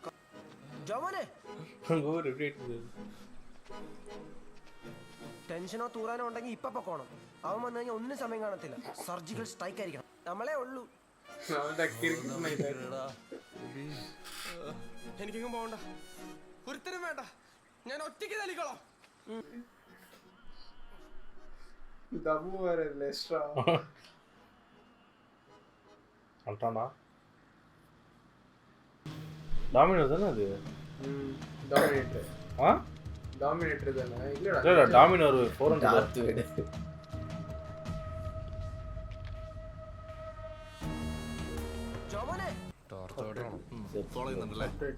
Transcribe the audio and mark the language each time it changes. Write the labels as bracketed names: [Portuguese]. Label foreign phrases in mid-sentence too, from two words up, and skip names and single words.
[Malayalam] ജോമോനെ, ടെൻഷനോ തൂറാനോ ഉണ്ടെങ്കിൽ ഇപ്പൊ പൊക്കോണം. അവൻ വന്നു കഴിഞ്ഞാൽ ഒന്നും സമയം കാണത്തില്ല. [English] surgical strike [Malayalam] ആയിരിക്കണം. നമ്മളെ ഉള്ളൂ. എനിക്കെങ്കിലും പോകണ്ട, ഒരുത്തരും വേണ്ട, ഞാൻ ഒറ്റയ്ക്ക് തലിക്കോളാം. [Tamil] டாமினோஸ் தானே அது? டாமினேட்டர். டாமினேட்டர் தானே? இல்லடா, டாமினோர் 400 [Malayalam] ജോമോനെ ഫോളോ ചെയ്യുന്നുണ്ടല്ലേ?